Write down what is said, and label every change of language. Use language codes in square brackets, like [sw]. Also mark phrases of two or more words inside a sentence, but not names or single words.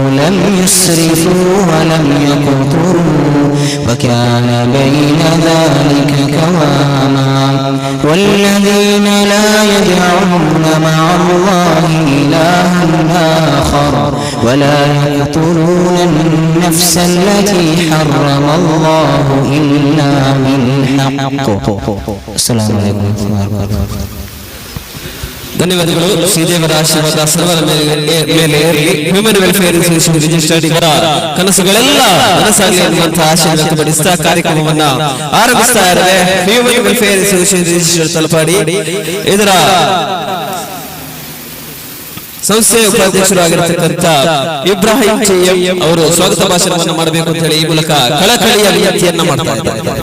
[ar] لم يسرفوا ولم يقتروا وكان بين ذلك قواما والذين لا يدعون مع الله إلها آخر ولا يقتلون النفس التي حرم الله إلا بالحق. السلام عليكم ورحمة الله وبركاته. [kn] ಧನ್ಯವಾದಗಳು. ಶ್ರೀದೇವರ ಆಶೀರ್ವಾದ ಸರ್ವರ ಮೇಲೆ ಹ್ಯೂಮನ್ ವೆಲ್ಫೇರ್ ಅಸೋಸಿಯೇಷನ್ ರಿಜಿಸ್ಟರ್ಡ್ ಇವರ ಕನಸುಗಳೆಲ್ಲ ನನಸಾಗಲಿ ಅನ್ನುವಂತಹ ಆಶಯ ವ್ಯಕ್ತಪಡಿಸ್ತಾ ಕಾರ್ಯಕ್ರಮವನ್ನ ಆರಂಭಿಸ್ತಾ ಇದ್ದಾರೆ. ಹ್ಯೂಮನ್ ವೆಲ್ಫೇರ್ ಅಸೋಸಿಯೇಷನ್ ರಿಜಿಸ್ಟರ್ಡ್ ತಲಪಾಡಿ ಇದರ ಸಂಸ್ಥೆಯ ಉಪಾಧ್ಯಕ್ಷರಾಗಿರತಕ್ಕಂಥ ಇಬ್ರಾಹಿಂ ಚೆಯ್ಯಂ ಅವರು ಸ್ವಾಗತ ಭಾಷಣವನ್ನು ಮಾಡಬೇಕು ಅಂತ ಹೇಳಿ ಈ ಮೂಲಕ ಕಳಕಳಿಯ ವಿನಂತಿಯನ್ನ ಮಾಡ್ತಾ ಇದ್ದಾರೆ.